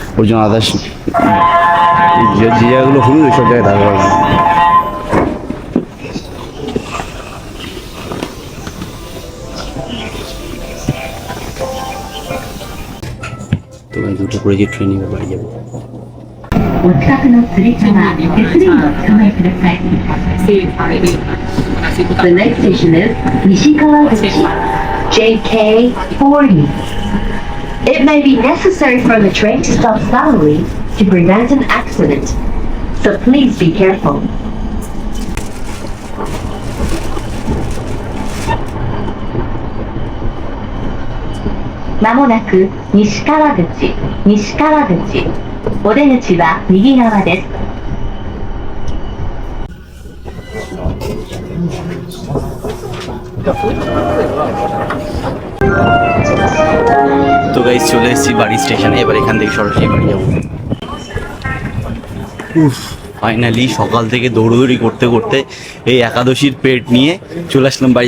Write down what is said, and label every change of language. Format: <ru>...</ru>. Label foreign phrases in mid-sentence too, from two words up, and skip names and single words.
<bn>ওর জন্য আদার্স যে জায়গাগুলো হলুদ ওই সব জায়গায় দাঁড়াতে পারবে না। তো গাইস, দুটো করে যে ট্রেনে বাড়ি যাবো।</bn> <en>The next station is Nishikawa-guchi, JK40. It may be necessary for the train to stop suddenly to prevent an accident, so please be careful.</en> <ja>まもなく西川口、西川口. お出口は右側です。</ja> <bn>তো গাইস, চলে এসেছি বাড়ি স্টেশনে, এবার এখান থেকে সরাসরি বাড়ি যাবো। ফাইনালি সকাল থেকে দৌড়দৌড়ি করতে করতে এই একাদশীর পেট নিয়ে চলে আসলাম বাড়িতে।</bn>